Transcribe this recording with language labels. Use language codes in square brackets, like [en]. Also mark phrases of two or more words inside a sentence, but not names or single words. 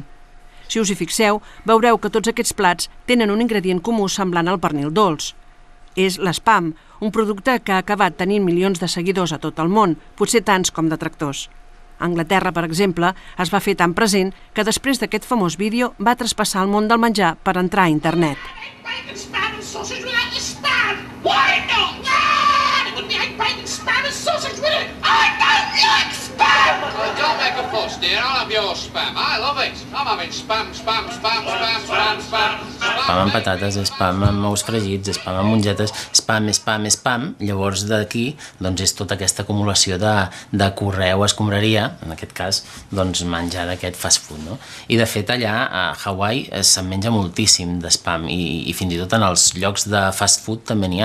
[ca] Si us hi fixeu, veureu que tots aquests plats tenen un ingredient comú semblant al pernil dolç. És l'espam, un producte que ha acabat tenint milions de seguidors a tot el món, potser tants com detractors. A Anglaterra, per exemple, es va fer tan present que després d'aquest famós vídeo va traspassar el món del menjar per entrar a internet. [en] Don't make a fuss, dear. I'll have your spam. I love it. I'm having spam, spam, spam, spam, spam, spam. [ca] Spam amb patates, spam amb ous fregits, spam amb mongetes, spam, spam, spam. Llavors d'aquí doncs, és tota aquesta acumulació de correu, escombraria, en aquest cas, doncs, menjar d'aquest [en] fast food. [ca] No? I de fet allà a Hawaii se'n menja moltíssim de spam i fins i tot en els llocs de [en] fast food [ca] també n'hi ha.